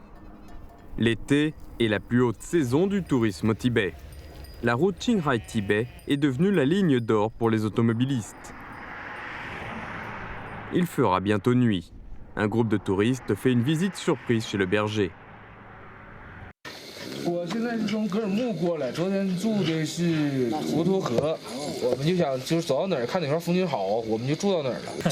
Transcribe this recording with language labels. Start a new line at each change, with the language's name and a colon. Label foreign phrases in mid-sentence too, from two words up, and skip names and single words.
French: L'été est la plus haute saison du tourisme au Tibet. La route Qinghai-Tibet est devenue la ligne d'or pour les automobilistes. Il fera bientôt nuit. Un groupe de touristes fait une visite surprise chez le berger.
Chinese: 我现在是从格尔木过来，昨天住的是滹沱河，我们就想就是走到哪儿看哪块风景好，我们就住到哪儿了。